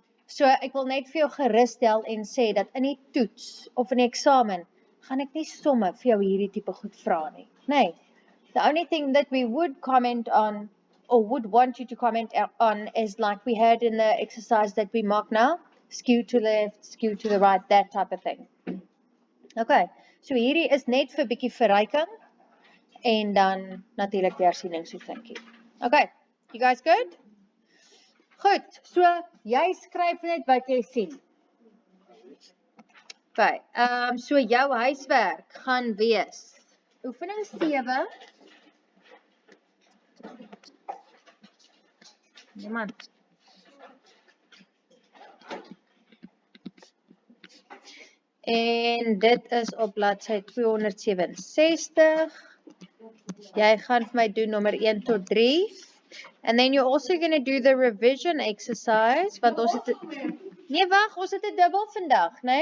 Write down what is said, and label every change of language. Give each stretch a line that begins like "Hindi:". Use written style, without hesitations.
Afrikaans: So ek wil net vir jou gerustel en sê dat in die toets of in die eksamen gaan ek nie somme vir jou hierdie tipe goed vra nie. Nee.
English: The only thing that we would comment on or would want you to comment on is like we had in the exercise that we mark now, skew to the left, skew to the right, that type of thing.
Afrikaans: Okay, so hierdie is net vir bietjie verryking en dan natuurlik die hersieningsoefentjie. Okay,
English: you guys good?
Afrikaans: Goed, so jy skryf net wat jy sien. Okay, so jou huiswerk gaan wees oefening 7. Niemand. En dit is op bladsy 267. Jy gaan vir my doen nommer 1 tot 3.
English: And then you're also going to do the revision exercise.
Afrikaans: Want ons het... Nee, wag, ons het 'n dubbel vandag, né?